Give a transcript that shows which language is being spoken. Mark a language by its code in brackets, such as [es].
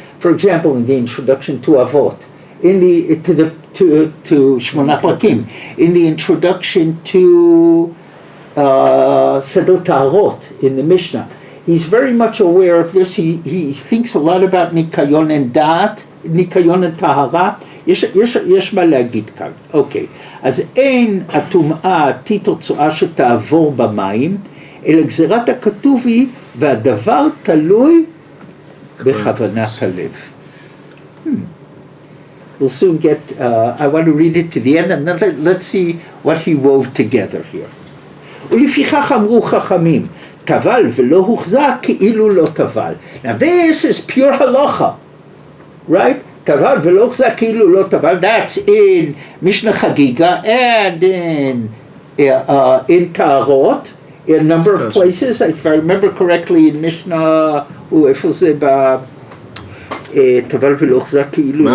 [en] For example, in the introduction to Avot, to Shmona Prakim, in the introduction to Seder Taharot in the Mishnah, he's very much aware of this. He thinks a lot about Nikayon and Da'at, Nikayon and Tahara. [he] יש מה להגיד כאן. אוקיי, אז אין הטומאה תוצאה שתעבור במים, אלא גזירת הכתוב היא, והדבר תלוי בכוונת הלב. [en] We'll soon get, I want to read it to the end, and then let's see what he wove together here. [he] ולפיכך אמרו חכמים, טבל ולא הוחזק כאילו לא טבל. [en] Now this is pure halacha, right? [he] טבל ולא הוחזק כאילו לא טבל. [en] That's in Mishnah Chagiga and in Taharot, in a number of places. If I remember correctly, in Mishnah, [he] איפה זה טבל ולא הוחזק כאילו לא טבל.